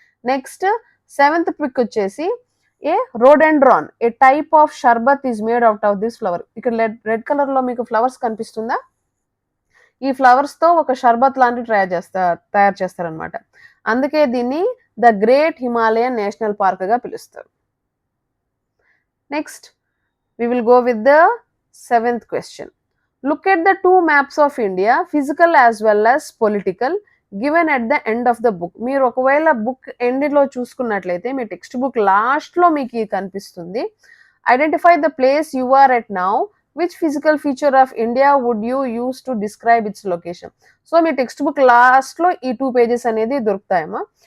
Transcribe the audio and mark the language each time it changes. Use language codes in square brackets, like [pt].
[en] next 7th pic [te] వచ్చేసి [en] A rhododendron, a type of sherbet is made out of this flower. [te] ఇక్కడ red colour లో మీకు flowers కనిపిస్తుందా? ఈ ఫ్లవర్స్ తో ఒక షర్బత్ లాంటి తయారు చేస్తారనమాట. అందుకే దీన్ని the great Himalayan national park గా పిలుస్తారు. [en] Next we will go with the 7th question. Look at the 2 maps of India, physical as well as political, given at the end of the book. [te] మీరు ఒకవేళ book end లో చూసుకున్నట్లయితే మీ text book last లో మీకు కనిపిస్తుంది. [en] Identify the place you are at now, which physical feature of India would you use to describe its location. [te] So మీ text book last లో ఈ 2 pages అనేది దొరుకుతాయమ్మా.